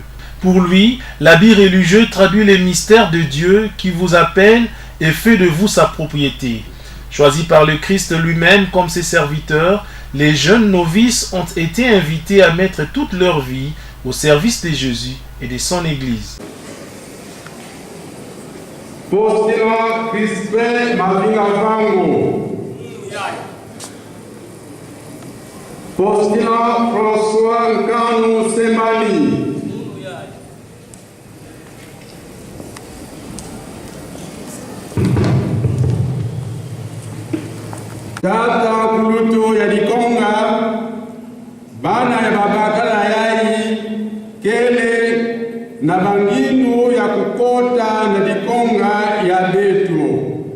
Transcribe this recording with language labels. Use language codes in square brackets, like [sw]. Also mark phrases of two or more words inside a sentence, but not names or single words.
[fr] Pour lui, l'habit religieux traduit les mystères de Dieu qui vous appelle et fait de vous sa propriété. Choisis par le Christ lui-même comme ses serviteurs, les jeunes novices ont été invités à mettre toute leur vie au service de Jésus et de son Église. Postulant Crispin Mavinga Vangu. Postulant François Nkanu Semani. [kg] Tata Kulutu ya Dikonga, bana ya babakala yai, kele na banginu ya kukota na Dikonga ya betu.